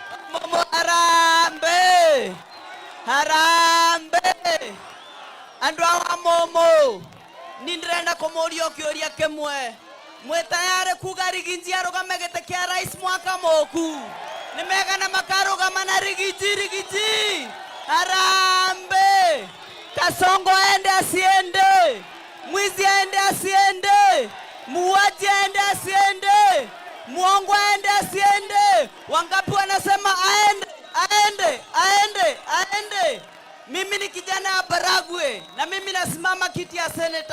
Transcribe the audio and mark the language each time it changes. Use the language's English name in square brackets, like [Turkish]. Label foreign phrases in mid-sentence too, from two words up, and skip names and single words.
[Swahili] Momo harambe. Harambe. [Kikuyu] Andũ a Momo. Nindrenda kũmũria kĩũria kĩmwe. Mwĩ tayari kuga Rigiji arũgame gĩtĩ kĩa rais mwaka mũku? Nĩ megana makarũgama na Rigiji. [Swahili] Harambe. Kasongo aende asiende. Mwizi aende asiende. Muuaji aende asiende. Muongo aende asiende. Wangapi wanasema aende. Mimi ni kijana wa Baragwe na mimi nasimama kiti ya seneta.